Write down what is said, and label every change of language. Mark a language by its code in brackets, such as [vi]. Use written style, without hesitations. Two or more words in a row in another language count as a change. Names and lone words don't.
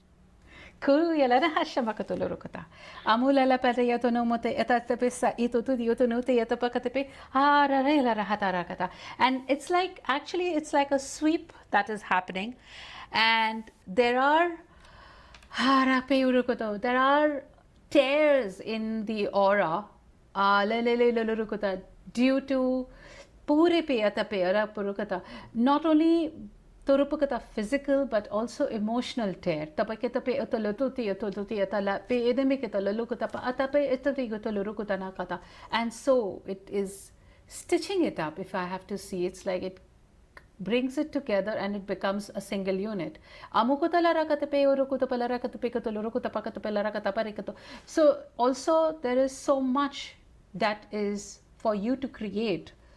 [en] And it's like, actually it's like a sweep that is happening, and there are tears in the aura due to not only torupukata physical but also emotional tear. Tapaketa pe otolotuti atala pe edemiketa lukata pa atape etarigoto lurukutana kata. And so it is stitching it up, if I have to see. It's like it brings it together and it becomes a single unit. So also there is so much that is for you to create.